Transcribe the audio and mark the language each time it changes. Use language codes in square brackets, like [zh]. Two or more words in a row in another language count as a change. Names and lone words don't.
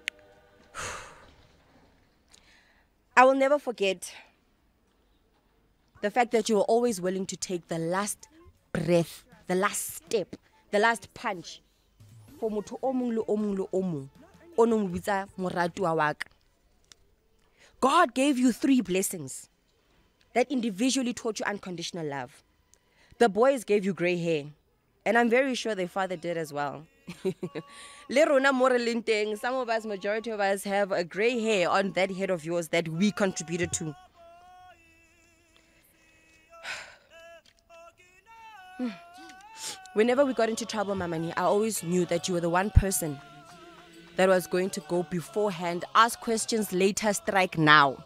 [en] I will never forget The fact that you were always willing to take the last breath, the last step, the last punch for [st] motho o mong le o mong le o mong o no mo bitsa moratuwa wa ka. [en] God gave you 3 blessings that individually taught you unconditional love. The boys gave you gray hair, and I'm very sure their father did as well. [st] Le rona mo re leng teng, [en] some of us, majority of us, have a gray hair on that head of yours that we contributed to. Whenever we got into trouble, Mamani, I always knew that you were the one person that was going to go beforehand, ask questions later, strike now.